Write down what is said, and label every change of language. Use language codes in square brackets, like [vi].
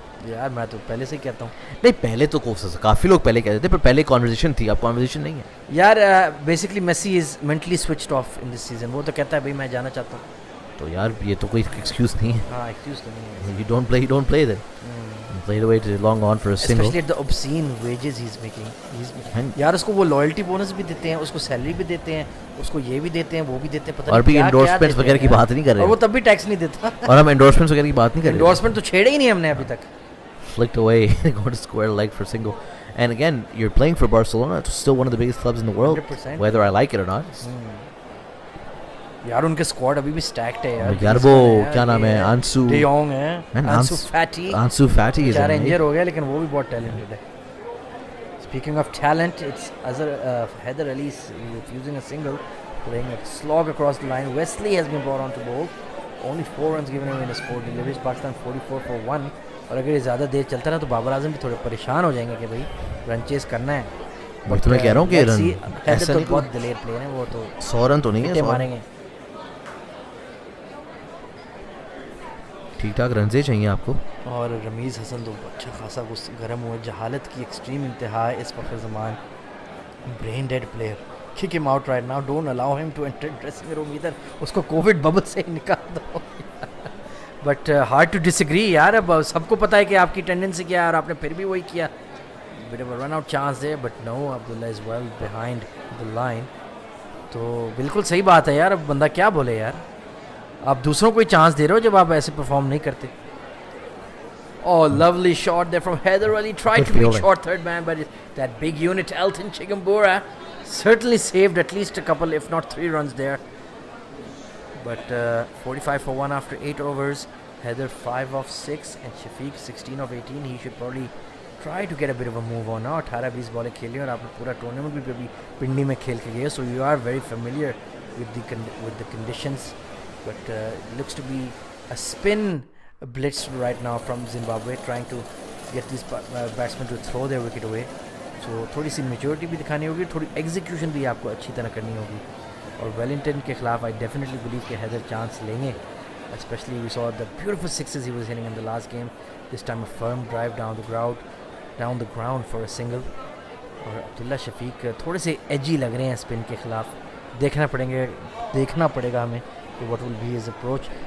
[hi] यार मैं तो पहले से ही कहता हूँ. नहीं पहले तो काफ़ी लोग पहले कहते थे, पर पहले कॉन्वर्सेशन थी, अब कॉन्वर्सेशन नहीं है. [en] यार basically Messi is mentally switched off in this season. [hi] वो तो कहता है भाई मैं जाना चाहता हूँ. तो यार ये तो कोई एक्सक्यूज नहीं है. हाँ एक्सक्यूज तो नहीं है. [en] You don't play then. Played away to long on for a single. Especially at the obscene wages he's making. [hi] यार उसको वो लॉयल्टी बोनस भी देते हैं, उसको सैलरी भी देते हैं, उसको ये भी देते हैं, वो भी देते हैं, पता और भी एंडोर्समेंट्स वगैरह की बात नहीं कर रहे हैं. और वो तब भी टैक्स नहीं देता. और हम एंडोर्समेंट्स वगैरह की बात नहीं कर रहे. एंडोर्समेंट तो छेड़े ही नहीं हमने अभी तक. [en] Flicked away, going to square leg for single. And again, you're playing for Barcelona. It's still one of the biggest clubs in the world, 100%. whether I like it or not. [hi] यार उनके squad अभी भी stacked है यार. यार वो क्या नाम है, आंसू De Jong है, आंसू फैटी is इंजर हो गया, लेकिन वो भी बहुत टैलेंटेड है. [en] Speaking of talent, it's Haider Ali refusing a single, playing a slog across the line. Wesley has been brought on to bowl. Only 4 runs given away in his 4 deliveries. Pakistan 44 for 1. [hi] और अगर ये ज़्यादा देर चलता ना तो बाबर आजम भी थोड़े परेशान हो जाएंगे कि भाई रन चेस करना है. मैं तुम्हें कह रहा हूँ कि हैदर तो बहुत दिलेर प्लेयर है. वो तो 100 रन तो नहीं है, मारेंगे. ठीक ठाक रन से चाहिए आपको. और रमीज़ हसन तो अच्छा खासा गर्म हुआ. जहालत की एक्सट्रीम इंतहा है इस फखर ज़मान. [en] Brain dead player. Kick him out right now. [hi] Don't allow him to enter dressing room इधर. उसको कोविड बबल से ही निकाल दो. [en] But hard to disagree यार. [hi] अब सबको पता है कि आपकी टेंडेंसी क्या है और आपने फिर भी वही किया. [en] Bit of run out chance है, but no, Abdullah is well behind the line. [hi] तो बिल्कुल सही बात है यार. अब बंदा क्या बोले यार. आप दूसरों को ही चांस दे रहे हो जब आप ऐसे परफॉर्म नहीं करते. [en] Oh, lovely shot there from Haider Ali. Tried to be short third man, but that big unit, Elton Chigumbura, certainly saved at least a couple, if not 3 runs there. But 45 for 1 after 8 overs. Haider 5 of 6 and Shafiq 16 of 18. He should probably try to get a bit of a move on. [hi] Now 18-20 बॉलें खेली और आपने पूरा tournament भी अभी पिंडी में खेल के गए. [en] So you are very familiar with the conditions. But it looks to be a spin blitz right now from Zimbabwe, trying to get these batsmen to throw their wicket away. [hi] So थोड़ी सी maturity भी दिखानी होगी, थोड़ी execution भी आपको अच्छी तरह करनी होगी. और वेलिंगटन के खिलाफ [en] I definitely believe [hi] कि हैदर चांस लेंगे. [en] Especially we saw the beautiful sixes he was hitting in the last game. This time a firm drive down the ground for a single. [hi] और अब्दुल्ला शफीक थोड़े से edgy लग रहे हैं स्पिन के खिलाफ. देखना पड़ेगा हमें [en] what will be his approach.